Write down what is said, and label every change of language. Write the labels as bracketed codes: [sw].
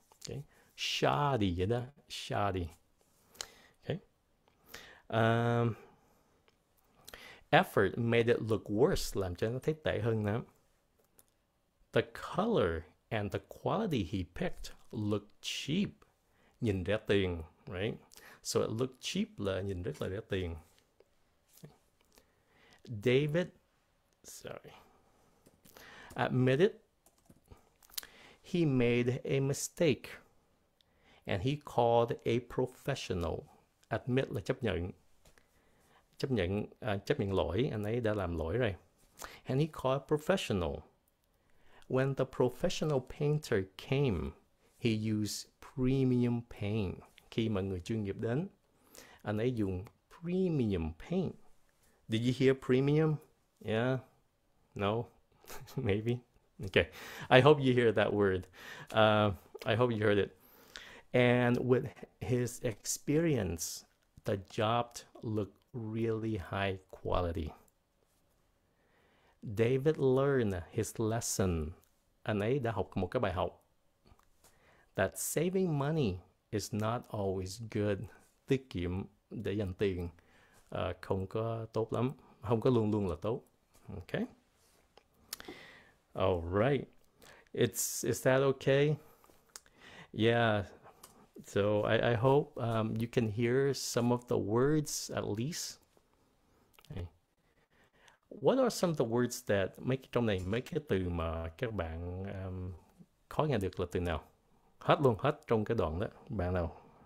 [en] Okay, shoddy [vi] vậy đó, [en] shoddy. Okay. Effort made it look worse, [vi] làm cho nó thấy tệ hơn nữa. [en] The color and the quality he picked looked cheap. [vi] nhìn rẻ tiền, right? [en] So it looked cheap [vi] là nhìn rất là rẻ tiền. [en] David, sorry, admitted he made a mistake and he called a professional. [vi] Admit là chấp nhận, chấp nhận lỗi, anh ấy đã làm lỗi rồi. [en] And he called a professional. When the professional painter came, he used premium paint. [vi] Khi mà người chuyên nghiệp đến, anh ấy dùng premium paint. [en] Did you hear premium? Yeah? No? Maybe? Okay. I hope you hear that word. I hope you heard it. And with his experience, the job looked really high quality. David learned his lesson. [vi] Anh ấy đã học một cái bài học. [en] That saving money is not always good. [vi] Tiết kiệm để dành tiền không có tốt lắm. Không có luôn luôn là tốt. [en] Okay. All right. Is that okay? Yeah. So I hope you can hear some of the words at least. Okay. What are some of the words that [vi] trong này mấy cái từ mà các bạn khó nghe được là từ nào? Hết trong cái đoạn đó. Bạn nào?